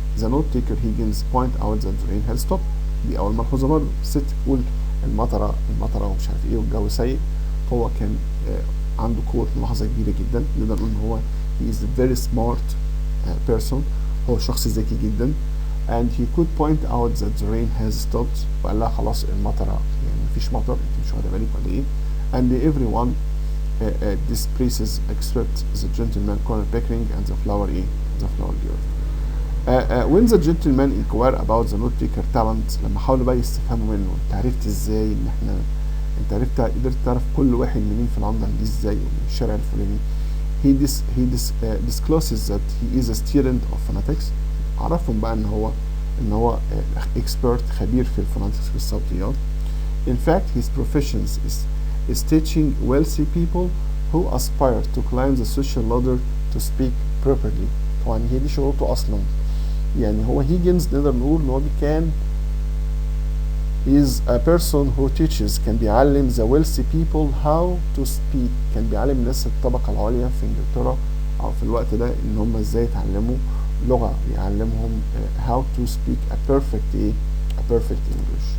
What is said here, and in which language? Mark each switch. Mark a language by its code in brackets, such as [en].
[en] the note taker Higgins point out that the rain has stopped. [ar] دي أول ملحوظة برضه. الست تقول المطرة ومش عارف إيه والجو سيء. هو كان عنده قوة ملاحظة كبيرة جدا. نقدر نقول إن هو [en] he is a very smart person. [ar] هو شخص ذكي جدا. [en] and he could point out that the rain has stopped. [ar] وقال لها خلاص المطرة يعني مفيش مطر، انت مش واخدة بالك ولا ايه؟ [en] and everyone displaces except the gentleman Colonel Pickering and the flower girl. when the gentleman inquire about the note taker talent، [ar] لما حاولوا بقى يستفهموا منه انت عرفت ازاي ان احنا انت قدرت تعرف كل واحد منين في لندن دي ازاي ومن الشارع الفلاني. [en] he discloses that he is a student of phonetics. [ar] عرفهم بقى ان هو expert خبير في الفوناتكس في الصوتيات. [en] in fact his profession is teaching wealthy people who aspire to climb the social ladder to speak properly. [ar] طبعا هي دي شغلته اصلا. يعني هو هيجنز نقدر نقول ان هو كان [en] is a person who teaches، [ar] كان بيعلم [en] the wealthy people how to speak، [ar] كان بيعلم الناس الطبقة العليا في انجلترا او في الوقت ده ان هم ازاي يتعلموا لغة، يعلمهم [en] how to speak a perfect English.